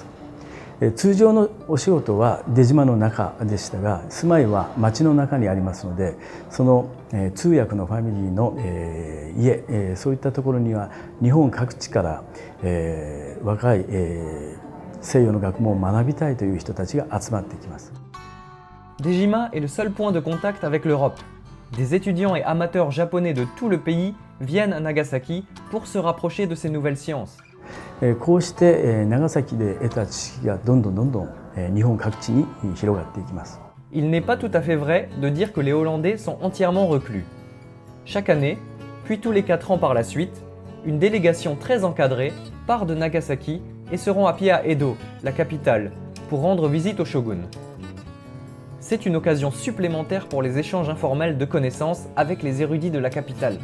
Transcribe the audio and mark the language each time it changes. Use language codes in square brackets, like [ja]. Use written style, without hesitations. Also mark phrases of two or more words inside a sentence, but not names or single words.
[ja] 通常のお仕事は出島の中でしたが、住まいは町の中にありますので、その通訳のファミリーの家、そういったところには日本各地から若い西洋の学問を学びたいという人たちが集まってきます。 [fr] Dejima est le seul point de contact avec l'Europe. Des étudiants et amateurs japonais de tout le pays viennent à Nagasaki pour se rapprocher de ces nouvelles sciences. [ja] こうして長崎で得た知識がどんどん日本各地に広がっていきます。 [fr] Il n'est pas tout à fait vrai de dire que les Hollandais sont entièrement reclus. Chaque année, puis tous les 4 ans par la suite, une délégation très encadrée part de Nagasaki et se rend à pied à Edo, la capitale, pour rendre visite au shogun. C'est une occasion supplémentaire pour les échanges informels de connaissances avec les érudits de la capitale.